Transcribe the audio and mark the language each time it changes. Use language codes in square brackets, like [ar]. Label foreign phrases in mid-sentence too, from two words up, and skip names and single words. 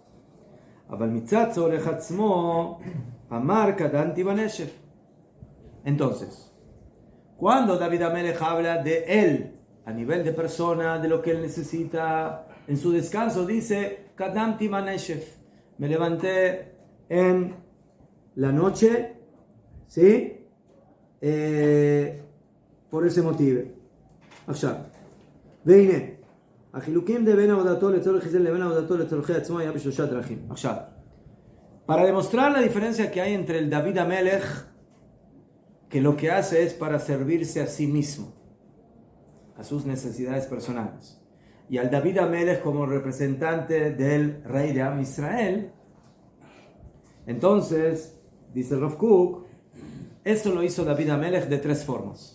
[es] Entonces, cuando David Amelech habla de él, a nivel de persona, de lo que él necesita en su descanso, dice, [he] קדמתי בנשף, [es] me levanté en la noche, ¿sí? Por ese motivo. [he] עכשיו, והנה, החילוקים בין עבודתו לצורך ישראל לבין עבודתו לצורכי עצמו היה בשלושה דרכים. עכשיו, [es] para demostrar la diferencia que hay entre el David Amelech, que lo que hace es para servirse a sí mismo, a sus necesidades personales, y al David Amelech como representante del rey de Am Israel, entonces, dice Rav Kook, eso lo hizo David Amelech de tres formas.